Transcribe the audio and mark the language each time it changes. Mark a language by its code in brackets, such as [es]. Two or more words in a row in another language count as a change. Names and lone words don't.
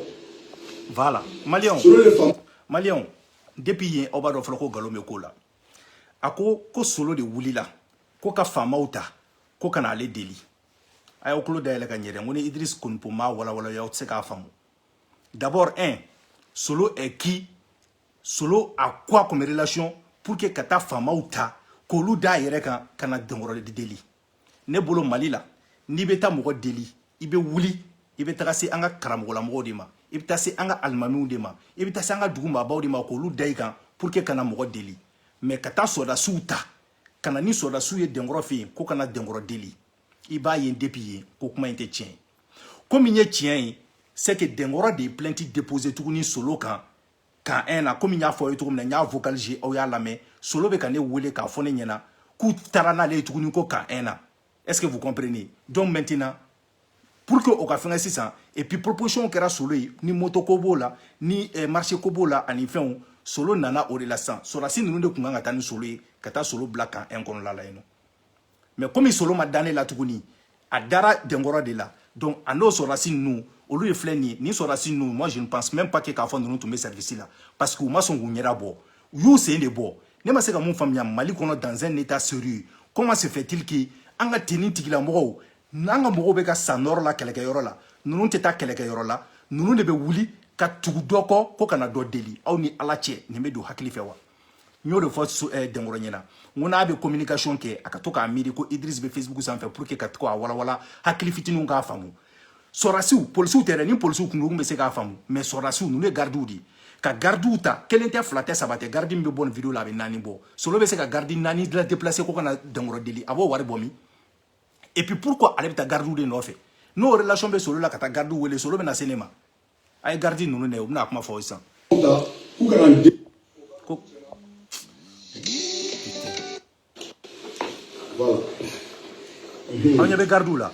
[fr] Voilà, Maliens, [bm] Solo de faama. Maliens, depuis yen aw b'a dɔn fɔlɔ ko nkalon bɛ ko la. A ko Solo de wulila ko ka faamaw ta ko ka na ale deli. A y'aw tulo dayɛlɛ ka ɲɛ dɛ n ko ni Idriss Konipo m'a walawala y'aw tɛ se k'a faamu. [fr] D'abord, Solo est qui? Solo a quoi comme relation pour que [bm] ka taa faamaw ta k'olu d'a yɛrɛ kan ka na Denkɔrɔ de deli. Ne bolo Mali la n'i bɛ taa mɔgɔ deli i bɛ wuli i bɛ taga se an ka karamɔgɔlamɔgɔw de ma i bɛ taa se an ka alimamiw de ma i bɛ taa se an ka dugumaabaw de ma k'olu da i kan [fr] pour que [bm] ka na mɔgɔ deli mais ka taa sɔrdasiw ta ka na ni sɔrdasiw ye Denkɔrɔ fɛ yen ko ka na Denkɔrɔ deli i b'a ye depuis yen ko kuma in tɛ tiɲɛ ye ko min ye tiɲɛ ye [fr] c'est que [bm] Denkɔrɔ de ye [fr] plainte déposé [bm] tuguni Solo kan kan un na comme n y'a fɔ aw ye cogo min na n y'a vocaliser aw y'a lamɛn Solo bɛ ka ne wele k'a fɔ ne ɲɛna k'u taara n'ale ye tuguni ko kan un na [fr] est-ce que vous comprenez donc maintenant pour [bm] que o ka fɛngɛ sisan [fr] et puis proposition [bm] kɛra Solo ye ni moto ko b'o la ni marché ko b'o la ani fɛnw Solo nana o de la sisan sɔrɔdasi ninnu de tun kan ka taa ni Solo ye ka taa Solo bila kan un kɔnɔla la yen nɔ [fr] mais comme [bm] Solo ma da ne la tuguni a dara Denkɔrɔ de la donc a n'o sɔrɔdasi ninnu olu ye filɛ nin ye ni sɔrɔdasi ninnu [fr] moi je ne pense même pas que [bm] k'a fɔ ninnu tun bɛ service la parce que u ma sɔn k'u ɲɛda bɔ u y'u sen de bɔ ne ma se ka mun faamuya Mali kɔnɔ [fr] dans un état sérieux comment se fait-il que [bm] an ka tenni tigilamɔgɔw n'an ka mɔgɔw bɛ ka sa nɔrɔ la kɛlɛkɛyɔrɔ la ninnu tɛ taa kɛlɛkɛyɔrɔ la ninnu de bɛ wuli ka tugu dɔ kɔ ko kana dɔ deli aw ni Ala cɛ nin bɛ don hakili fɛ wa n y'o de fɔ Denkɔrɔ ɲɛna n ko n'a bɛ communication kɛ a ka to k'a miiri ko Idriss bɛ Facebook sanfɛ [fr] pour que [bm] ka to k'a walawala hakili fitininw k'a faamu sɔrɔdasiw polisiw tɛ dɛ ni polisiw kun bɛ se k'a faamu mais sɔrɔdasiw ninnu ye gardiw de ka gardiw ta kelen tɛ fila tɛ saba tɛ gardi min bɛ bɔ nin vidéo la a bɛ 4 bɔ Solo bɛ se ka gardi 4 la déplacer ko kana Denkɔrɔ deli a b'o wari bɔ min [fr] et puis pourquoi [bm] ale bɛ taa gardiw de nɔfɛ n'o relation bɛ Solo la ka taa gardiw wele Solo bɛ na se ne ma a ye gardi ninnu dɛ u bɛna kuma fɔ sisan voilà. Aw ɲɛ bɛ gardiw la